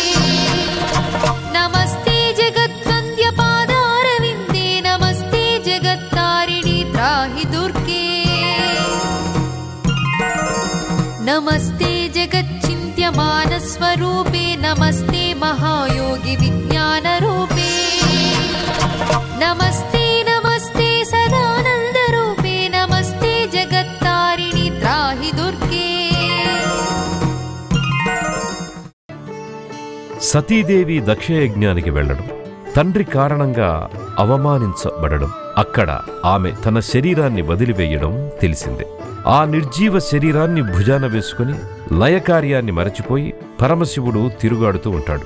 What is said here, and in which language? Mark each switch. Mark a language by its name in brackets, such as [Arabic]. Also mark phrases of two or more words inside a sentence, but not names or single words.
[Sanskrit] नमस्ते जगद्वन्द्यपादारविन्दे नमस्ते जगत्तारिणि त्राहि दुर्गे नमस्ते जगच्चिन्त्यमानस्वरूपे नमस्ते महायोगि विज्ञानरूपे नमस्ते नमस्ते सदानन्दरूपे नमस्ते जगत्तारिणि त्राहि दुर्गे. [Telugu] సతీదేవి దక్షయజ్ఞానికి వెళ్లడం, తండ్రి కారణంగా అవమానించబడడం, అక్కడ ఆమె తన శరీరాన్ని వదిలివేయడం తెలిసిందే. ఆ నిర్జీవ శరీరాన్ని భుజాన వేసుకుని లయకార్యాన్ని మరచిపోయి పరమశివుడు తిరుగాడుతూ ఉంటాడు.